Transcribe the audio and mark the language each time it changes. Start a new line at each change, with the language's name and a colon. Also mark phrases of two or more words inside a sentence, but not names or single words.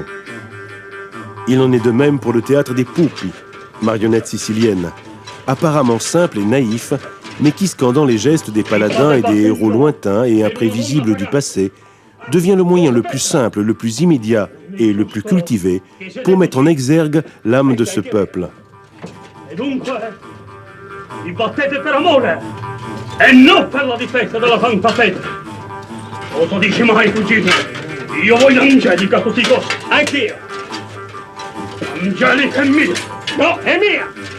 French: Il en est de même pour le théâtre des pupi, marionnettes siciliennes, apparemment simples et naïfs, mais qui, scandant les gestes des paladins et des héros lointains et imprévisibles du passé, devient le moyen le plus simple, le plus immédiat et le plus cultivé pour mettre en exergue l'âme de ce peuple.
Italian: E dunque, vi battete per amore e non per la difesa della Santa Fede. Cosa dici mai, cugino? Io voglio Angelica così così, anch'io. Angelica è mia, no, è mia.